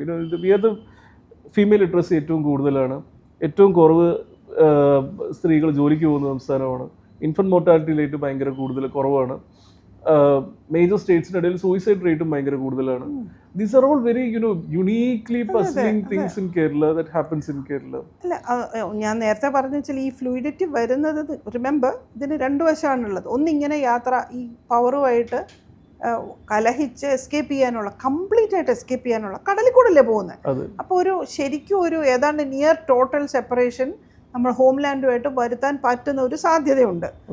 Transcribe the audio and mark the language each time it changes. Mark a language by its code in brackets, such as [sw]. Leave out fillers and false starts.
[en] You know, we are the female literacy [ml] ഏറ്റവും കൂടുതലാണ്, ഏറ്റവും കുറവ് സ്ത്രീകൾ ജോലിക്ക് പോകുന്ന സംസ്ഥാനമാണ്, ഇൻഫൻറ്റ് മോർട്ടാലിറ്റി റേറ്റ് ഭയങ്കര കുറവാണ്, മേജർ സ്റ്റേറ്റ്സിനിടയിൽ സൂയിസൈഡ് റേറ്റും ഭയങ്കര കൂടുതലാണ്. [en] These are all very, you know, uniquely puzzling things in Kerala that happens in Kerala. [ml] അല്ല, ഞാൻ നേരത്തെ പറഞ്ഞു വെച്ചാൽ ഈ ഫ്ലൂയിഡിറ്റി വരുന്നത്, റിമെമ്പർ, ഇതിന് രണ്ട് വശമാണുള്ളത്. ഒന്നിങ്ങനെ യാത്ര ഈ പവറുമായിട്ട് കലഹിച്ച് എസ്കേപ്പ് ചെയ്യാനുള്ള, കംപ്ലീറ്റ് ആയിട്ട് എസ്കേപ്പ് ചെയ്യാനുള്ള, കടലിൽ കൂടല്ലേ പോകുന്നത്. അപ്പോൾ ഒരു ശരിക്കും ഒരു ഏതാണ്ട് നിയർ ടോട്ടൽ സെപ്പറേഷൻ നമ്മൾ ഹോംലാൻഡുമായിട്ട് വരുത്താൻ പറ്റുന്ന ഒരു സാധ്യതയുണ്ട്.